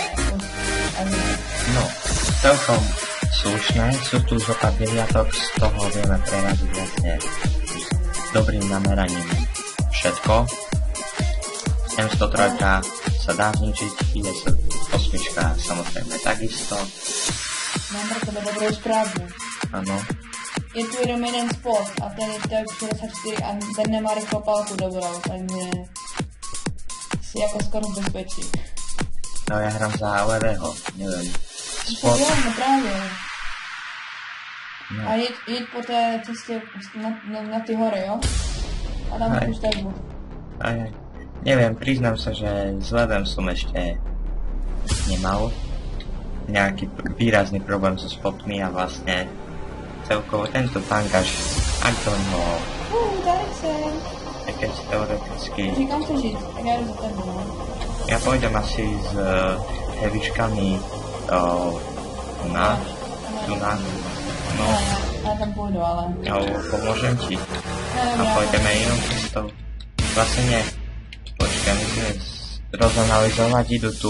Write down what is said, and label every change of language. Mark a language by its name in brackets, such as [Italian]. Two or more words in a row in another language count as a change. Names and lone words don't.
[Slovak] No, celkom slušné, sú tu zo pár deviatok, z toho vieme preraziť vlastne dobrým nameraním všetko. M103 sa dá zničiť, ide sa 8 samozrejme takisto. [Czech] Mám pre tebe dobrou správu. [Slovak] Áno. [Czech] Je tu jenom jeden spot a ten je tak 64 a ten nemá rychlopálku dobrou, takže si jako skoro v bezpečí. [Slovak] No ja hrám za levého, neviem. [Czech] Spot? No právě. No. A jeď po té cestě na ty hory, jo? A tam už stavbu. [Slovak] Aj. Neviem, priznám sa, že s levem som ešte nemal nejaký výrazný problém so spotmi a vlastne celkovo tento tank až ak do neho [Czech] Tady jsem. [Slovak] keď teoreticky [Czech] Říkám to žít, tak já jdu za tebou, no. [Slovak] ja pôjdem asi s hevičkami tu na no [Czech] Já tam půjdu, ale... [Slovak] pomôžem ti a pôjdeme inou cestou vlastne nie počkaj, musíme rozanalizovať, idú tu